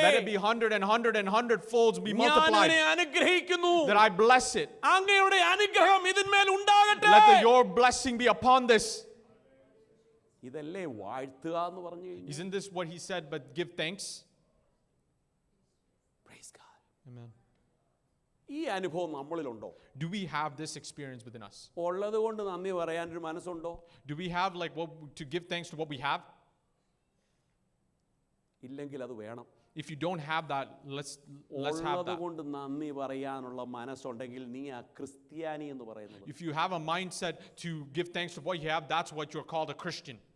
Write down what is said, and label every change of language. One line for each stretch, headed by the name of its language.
English: let it be 100 and 100 and 100 folds be
Malayalam: ഞാൻ
English: multiplied.
Malayalam: അതിനെ അനുഗ്രഹിക്കുന്നു.
English: That I bless it.
Malayalam: അങ്ങയുടെ അനുഗ്രഹം ഇതിന്മേൽ ഉണ്ടാകട്ടെ.
English: Let your blessing be upon this.
Malayalam: ഇതല്ലേ വാഴ്ത്തുക എന്ന് പറഞ്ഞു കഴിഞ്ഞാൽ?
English: Isn't this what he said? But give thanks. Praise God. Amen.
Malayalam: ഈ അനുഭവം നമ്മളിലുണ്ടോ?
English: Do we have this experience within us?
Malayalam: ഉള്ളത് കൊണ്ട് നന്ദി പറയാനൊരു മനസ്സുണ്ടോ?
English: Do we have like to give thanks to what we have?
Malayalam: ഇല്ലെങ്കിൽ അത് വേണം.
English: If you don't have that, let's have
Malayalam: ഉള്ളത്
English: that.
Malayalam: കൊണ്ട് നന്ദി പറയാനുള്ള മനസ്സുണ്ടെങ്കിൽ നീ ആ ക്രിസ്ത്യാനി എന്ന് പറയുന്നത്.
English: If you have a mindset to give thanks to what you have, that's what you're called a Christian.